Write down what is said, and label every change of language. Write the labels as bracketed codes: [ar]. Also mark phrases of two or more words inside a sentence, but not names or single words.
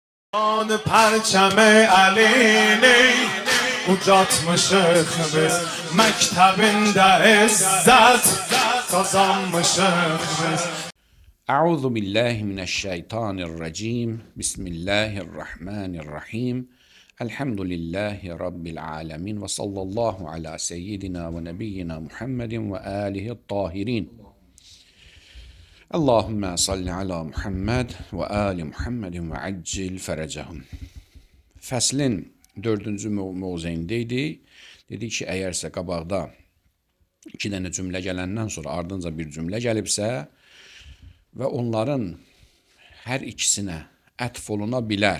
[az] آن پرچم علی ucatmışıq biz məktəbində izzət qazanmışıq biz. [ar] أعوذ بالله من الشيطان الرجيم. بسم الله الرحمن الرحيم. الحمد لله رب العالمين وصلى الله على سيدنا ونبينا محمد وآله الطاهرين. اللهم صل على محمد وآل محمد وعجل فرجهم. [az] Fəslin 4-cü mövzeyindeydik. Dedik ki, əgərsə qabaqda 2 dənə cümlə gələndən sonra ardınca bir cümlə gəlibsə və onların hər ikisinə ətf oluna bilər.